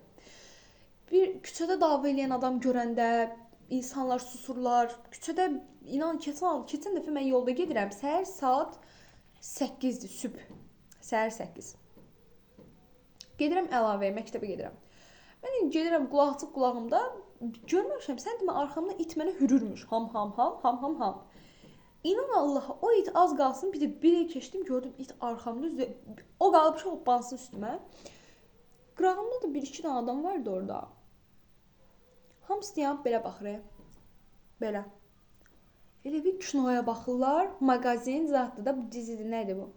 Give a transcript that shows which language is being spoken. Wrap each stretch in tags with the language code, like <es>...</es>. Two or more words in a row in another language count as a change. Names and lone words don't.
<az>Bir küçədə dava edən adam görəndə insanlar susurlar. Küçədə inan keçən dəfə mən yolda gedirəm. Səhər saat 8-dir, sübh. Səhər 8. Gedirəm əlavəyə, məktəbə gedirəm. Mən gedirəm qulaqçıq qulağımda görməmişəm. Sən demə arxamda it mənə hürürmüş. Ham ham ham, ham ham ham. İnan Allaha, o it az qalsın, bir il keçdim, gördüm it arxamda üzrə, o qalıb hoppansın üstümə. Qırağımda da bir-iki dənə adam vardı orada. Hamısı dayanıb belə baxır. Belə. Elə bir kinoya baxırlar, mağazin zatı da bu dizidir, nədir bu?</az>